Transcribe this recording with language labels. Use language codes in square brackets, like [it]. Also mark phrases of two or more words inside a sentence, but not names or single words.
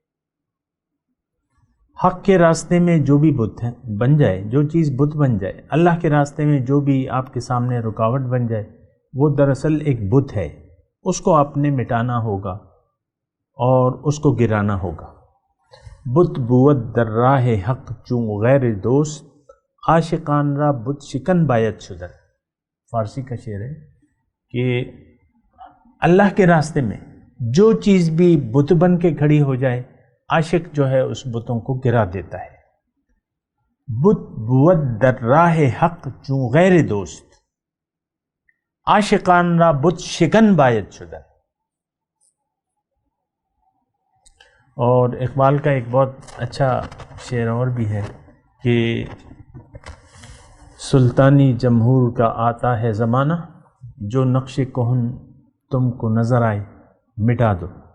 [ur] حق کے راستے میں جو بھی بت بن جائے، جو چیز بت بن جائے، اللہ کے راستے میں جو بھی آپ کے سامنے رکاوٹ بن جائے، وہ دراصل ایک بت ہے. اس کو آپ نے مٹانا ہوگا اور اس کو گرانا ہوگا. [fa] بت بود در راہ حق چون غیر دوست، عاشقان را بت شکن باید شدن. [ur] فارسی کا شعر ہے کہ اللہ کے راستے میں جو چیز بھی بت بن کے کھڑی ہو جائے، عاشق جو ہے اس بتوں کو گرا دیتا ہے. [fa] بت بود در راہ حق چون غیر دوست، عاشقان را بت شکن باید شدن. [ur] اور اقبال کا ایک بہت اچھا شعر اور بھی ہے کہ سلطانی جمہور کا آتا ہے زمانہ، جو نقش کہن تم کو نظر آئے مٹا دو.